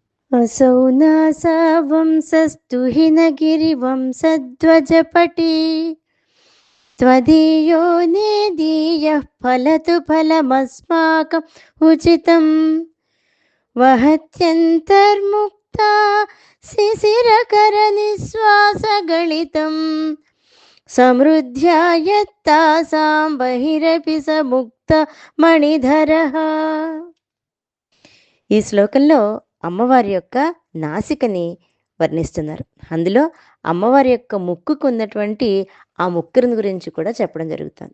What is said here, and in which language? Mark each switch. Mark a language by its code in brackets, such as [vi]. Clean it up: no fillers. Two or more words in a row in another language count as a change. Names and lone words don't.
[sa] असौ नासा वंशस्तु हिनगिरिवंशध्वजपटी त्वदीयो नेदीयः फलतु फलमस्माकम् उचितम् वहत्यन्तर्मुक्ता शिशिरकरनिःश्वासगलितम् సమృద్ధ్యా యత్తాసాం బహిరపి సముక్త మణిధరః. [te] ఈ శ్లోకంలో అమ్మవారి యొక్క నాసికని వర్ణిస్తున్నారు. అందులో అమ్మవారి యొక్క ముక్కుకు ఉన్నటువంటి ఆ ముక్కుని గురించి కూడా చెప్పడం జరుగుతుంది.